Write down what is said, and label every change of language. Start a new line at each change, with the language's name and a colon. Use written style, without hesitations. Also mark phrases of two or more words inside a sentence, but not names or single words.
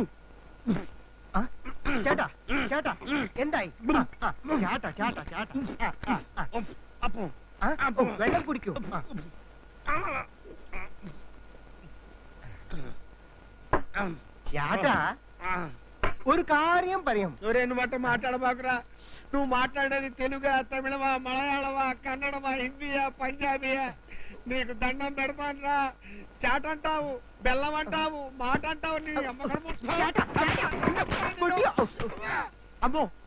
Malayalam: ചേട്ടാ ചേട്ടാ എന്തായി? ചേട്ടാ ചേട്ടാ ചേട്ടാ വെള്ളം കുടിക്കൂ. ചേട്ടാ ഒരു കാര്യം പറയാം.
Telugu: నువ్వేనమాట మాట్లాడబాకురా. నువ్వు మాట్లాడేది తెలుగా, తమిళమా, మలయాళమా, కన్నడమా, హిందీయా, పంజాబీయా? నీకు దండం పెడతానురా. చాట అంటావు, బెల్లం అంటావు, మాట అంటావు. నీ అమ్మో